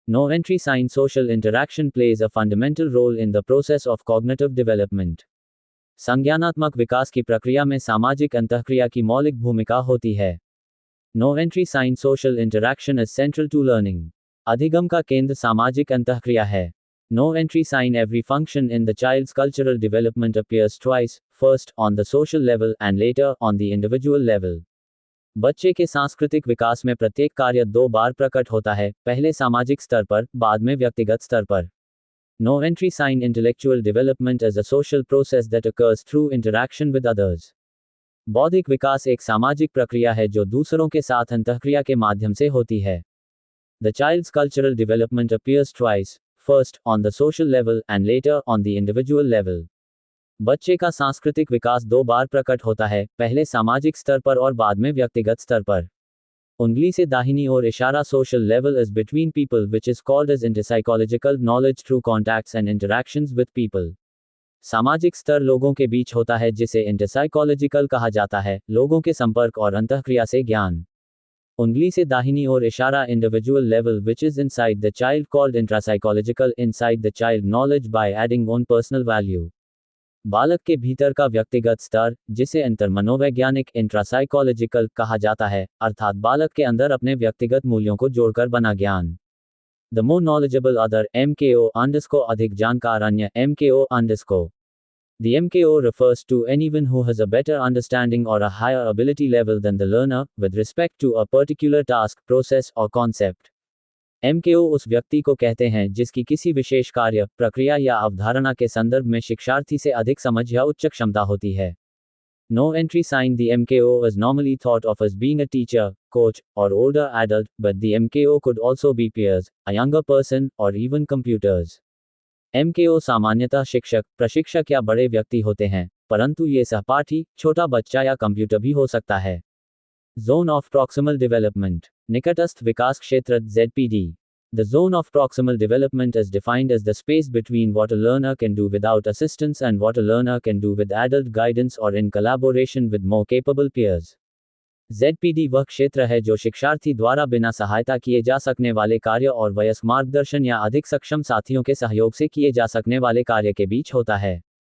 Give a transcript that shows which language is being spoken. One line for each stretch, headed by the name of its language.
English: No entry sign social interaction plays a fundamental role in the process of cognitive development.
Hindi: संज्ञानात्मक विकास की प्रक्रिया में सामाजिक अंतःक्रिया की मौलिक भूमिका होती है.
English: No entry sign social interaction is central to learning.
Hindi: अधिगम का केंद्र सामाजिक अंतःक्रिया है.
English: No entry sign every function in the child's cultural development appears twice, first on the social level and later on the individual level.
Hindi: बच्चे के सांस्कृतिक विकास में प्रत्येक कार्य दो बार प्रकट होता है, पहले सामाजिक स्तर पर, बाद में व्यक्तिगत स्तर पर.
English: No entry sign intellectual development is a social process that occurs through interaction with others.
Hindi: बौद्धिक विकास एक सामाजिक प्रक्रिया है जो दूसरों के साथ अंतःक्रिया के माध्यम से होती है.
English: The child's cultural development appears twice, first on the social level and later on the individual level.
Hindi: बच्चे का सांस्कृतिक विकास दो बार प्रकट होता है, पहले सामाजिक स्तर पर और बाद में व्यक्तिगत स्तर पर. उंगली से दाहिनी ओर इशारा
English: social level is between people which is called as interpsychological knowledge through contacts and interactions with people.
Hindi: सामाजिक स्तर लोगों के बीच होता है जिसे इंटरसाइकोलॉजिकल कहा जाता है, लोगों के संपर्क और अंतःक्रिया से ज्ञान. उंगली से दाहिनी ओर इशारा
English: Individual level which is inside the child called intrapsychological inside the child knowledge by adding own personal value.
Hindi: बालक के भीतर का व्यक्तिगत स्तर, जिसे अंतर मनोवैज्ञानिक इंट्रासाइकोलॉजिकल कहा जाता है, अर्थात बालक के अंदर अपने व्यक्तिगत मूल्यों को जोड़कर बना ज्ञान.
English: The more knowledgeable other, MKO _
Hindi: अधिक जानकार अन्य,
English: MKO _. The MKO refers to anyone who has a better understanding or a higher ability level than the learner, with respect to a particular task, process or concept.
Hindi: MKO उस व्यक्ति को कहते हैं जिसकी किसी विशेष कार्य, प्रक्रिया या अवधारणा के संदर्भ में शिक्षार्थी से अधिक समझ या उच्च क्षमता होती है. No entry sign.
English: The MKO is normally thought of as being a teacher, coach, or older adult, but the MKO could also be peers, a younger person, or even computers.
Hindi: MKO सामान्यतः शिक्षक, प्रशिक्षक या बड़े व्यक्ति होते हैं, परंतु ये सहपाठी, छोटा बच्चा या कंप्यूटर भी हो सकता है.
English: Zone of proximal development.
Hindi: निकटस्थ विकास क्षेत्र ZPD.
English: The zone of proximal development is defined as the space between what a learner can do without assistance and what a learner can do with adult guidance or in collaboration with more capable peers.
Hindi: ZPD वह क्षेत्र है जो शिक्षार्थी द्वारा बिना सहायता किए जा सकने वाले कार्य और वयस्क मार्गदर्शन या अधिक सक्षम साथियों के सहयोग से किए जा सकने वाले कार्य के बीच होता है.